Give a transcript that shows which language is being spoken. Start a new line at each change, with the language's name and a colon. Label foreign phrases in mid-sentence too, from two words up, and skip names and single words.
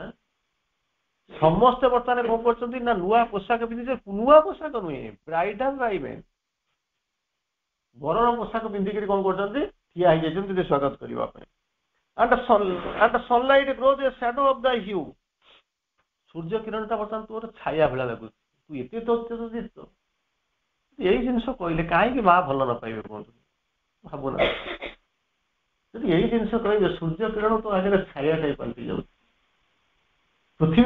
Odia: କଣ କରୁଛନ୍ତି ନା ନୂଆ ପୋଷାକ ପିନ୍ଧିছে ନୂଆ ପୋଷାକ ନୁହେଁ
English: bridal raiment
Odia: ବରଣ ପୋଷାକ ପିନ୍ଧିକି କଣ କରୁଛନ୍ତି ଠିଆ ହେଇଯାଇଛନ୍ତି ସ୍ୱାଗତ କରିବା ପାଇଁ
English: and the sunlight grows a shadow of the hue
Odia: ସୂର୍ଯ୍ୟ କିରଣଟା ବର୍ତ୍ତମାନ ତୋର ଛାୟା ଭଳିଆ ଲାଗୁଛି ତୁ ଏତେ ତତ୍ତ୍ୱ ଏଇ ଜିନିଷ କହିଲେ କାହିଁକି ମା ଭଲ ନ ପାଇବେ କୁହନ୍ତୁ ଭାବୁନା ଯଦି ଏଇ ଜିନିଷ କହିବେ ସୂର୍ଯ୍ୟ କିରଣ ତ ଆଗରେ ଛାୟା ଟାଇ ପାଲଟି ଯାଉଛି ପୃଥିବୀ